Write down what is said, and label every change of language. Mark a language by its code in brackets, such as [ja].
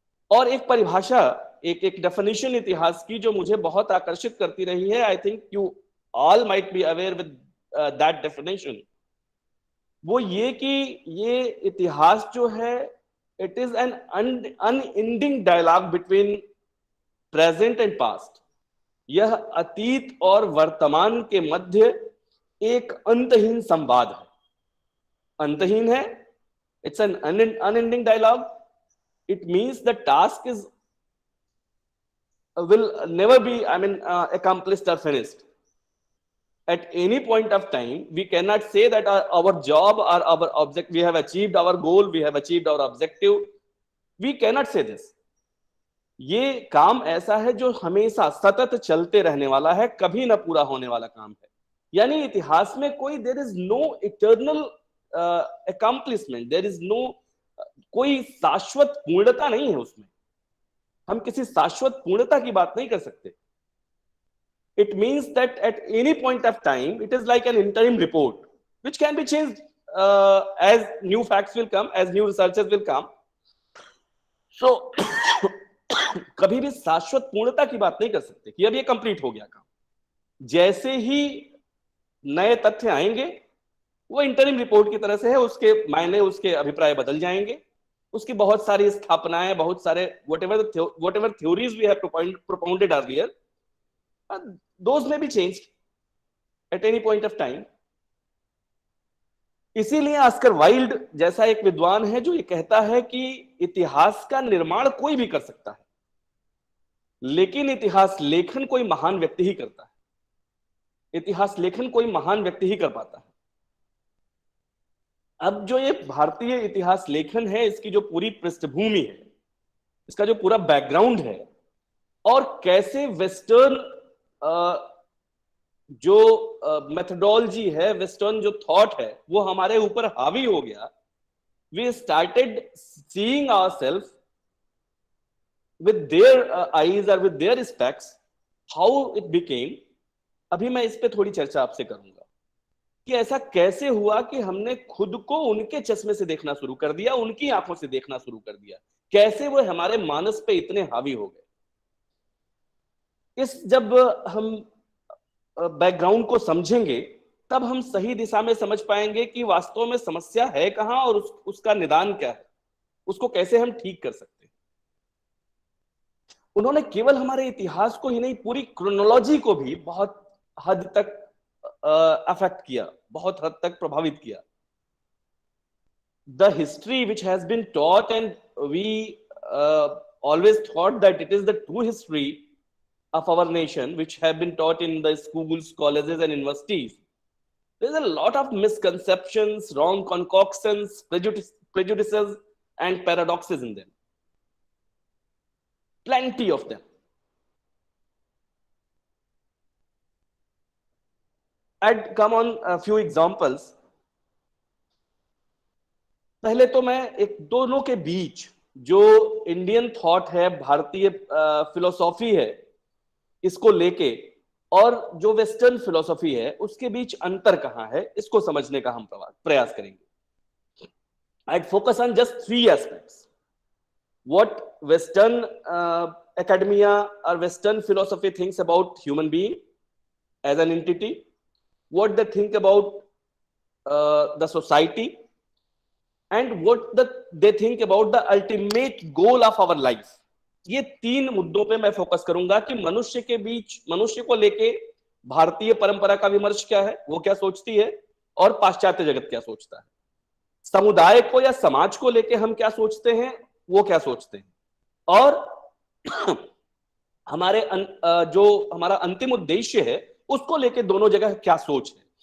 [hi] और एक परिभाषा, एक डेफिनेशन इतिहास की जो मुझे बहुत आकर्षित करती रही है, [en] I think you all might be aware with that definition, [hi] वो ये कि ये इतिहास जो है, [en] It is an unending dialogue between present and past. [hi] यह अतीत और वर्तमान के मध्य एक अंतहीन संवाद है. अंतहीन है, [en] It's an unending dialogue. It means the task will never be, accomplished or finished. At any point of time, we cannot say that our job or our object, we have achieved our goal, we have achieved our objective. We cannot say this. [hi] ये काम ऐसा है जो हमेशा सतत चलते रहने वाला है, कभी ना पूरा होने वाला काम है. यानी इतिहास में कोई [en] there is no eternal accomplishment, there is no [hi] कोई शाश्वत पूर्णता नहीं है उसमें. हम किसी शाश्वत पूर्णता की बात नहीं कर सकते. [en] It means that at any point of time, it is like an interim report, which can be changed as new facts will come, as new researches will come. [hi] So, कभी भी शाश्वत पूर्णता की बात नहीं कर सकते कि अब ये कंप्लीट हो गया काम. जैसे ही नए तथ्य आएंगे, वो इंटरिम रिपोर्ट की तरह से है, उसके मायने, उसके अभिप्राय बदल जाएंगे, उसकी बहुत सारी स्थापनाएं, बहुत सारे [en] whatever theories we have propounded earlier, those may be changed at any point of time. [hi] इसीलिए ऑस्कर वाइल्ड जैसा एक विद्वान है जो ये कहता है कि इतिहास का निर्माण कोई भी कर सकता है, लेकिन इतिहास लेखन कोई महान व्यक्ति ही करता है। इतिहास लेखन कोई महान व्यक्ति ही कर पाता है। अब जो ये भारतीय इतिहास लेखन है, इसकी जो पूरी पृष्ठभूमि है, इसका जो पूरा बैकग्राउंड है, और कैसे वेस्टर्न जो मेथोडोलॉजी है, वेस्टर्न जो थॉट है, वो हमारे ऊपर हावी हो गया। [en] We started seeing ourselves with their eyes or with their specs, how it became। [hi] अभी मैं इस पे थोड़ी चर्चा आपसे करूंगा कि ऐसा कैसे हुआ कि हमने खुद को उनके चश्मे से देखना शुरू कर दिया, उनकी आंखों से देखना शुरू कर दिया, कैसे वो हमारे मानस पे इतने हावी हो गए। इस जब हम बैकग्राउंड को समझेंगे, तब हम सही दिशा में समझ पाएंगे कि वास्तव में समस्या है कहां और उसका निदान क्या है, उसको कैसे हम ठीक कर सकते हैं। उन्होंने केवल हमारे इतिहास को ही नहीं, पूरी क्रोनोलॉजी को भी बहुत हद तक अफेक्ट किया, बहुत हद तक प्रभावित किया। [en] The history which has been taught and we always thought that it is the true history of our nation, which have been taught in the schools, colleges and universities. There's a lot of misconceptions, wrong concoctions, prejudices and paradoxes in them. Plenty of them. I'd come on a few examples. [hi] पहले तो मैं एक दोनों के बीच जो Indian thought है, भारतीय philosophy है, इसको लेके और जो वेस्टर्न फिलोसॉफी है उसके बीच अंतर कहां है, इसको समझने का हम प्रयास करेंगे। [en] I'd focus on just 3 aspects. What Western academia or Western philosophy thinks about human being as an entity, what they think about the society, and what they think about the ultimate goal of our life. [hi] ये 3 मुद्दों पे मैं focus करूंगा कि मनुष्य के बीच, मनुष्य को लेके भारतीय परंपरा का विमर्श क्या है, वो क्या सोचती है, और पाश्चात्य जगत क्या सोचता है। समुदाय को या समाज को लेके हम क्या सोचते हैं, वो क्या सोचते हैं, और हमारे जो हमारा अंतिम उद्देश्य है उसको लेके दोनों जगह क्या सोच है।